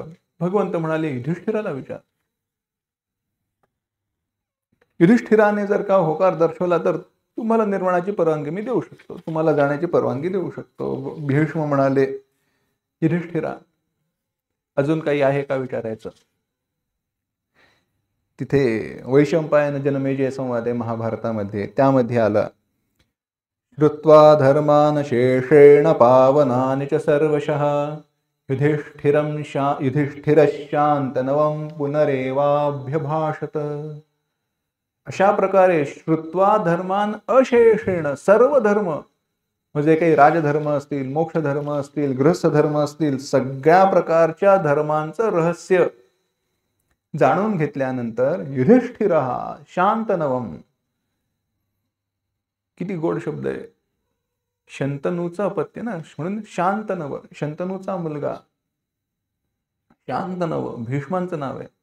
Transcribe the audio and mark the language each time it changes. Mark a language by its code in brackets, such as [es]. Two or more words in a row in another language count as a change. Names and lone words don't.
[mr] भगवंत म्हणाले, युधिष्ठिराला विचार. युधिष्ठिराने जर का होकार दर्शवला तर तुम्हाला निर्वाणाची परवानगी मी देऊ शकतो, तुम्हाला जाण्याची परवानगी देऊ शकतो. भीष्म म्हणाले, युधिष्ठिरा अजून काही आहे का विचारायचं? तिथे वैशंपायन जनमेजय संवाद आहे महाभारतामध्ये. त्यामध्ये आला, [sa] श्रुत्वा धर्मान शेषेण पावनानि च सर्वशः युधिष्ठिरशांतनवं पुनरेवाभ्यभाषत. [mr] अशा प्रकारे [sa] श्रुत्वा धर्मान अशेषेण, [mr] सर्व धर्म म्हणजे काही राजधर्म असतील, मोक्षधर्म असतील, गृहस्थ धर्म असतील, सगळ्या प्रकारच्या धर्मांचं रहस्य जाणून घेतल्यानंतर युधिष्ठिरः शांतनवम, किती गोड शब्द आहे, शंतनूचा अपत्य ना, म्हणून शांतनव, शंतनूचा मुलगा शांतनव भीष्मांचं नाव आहे.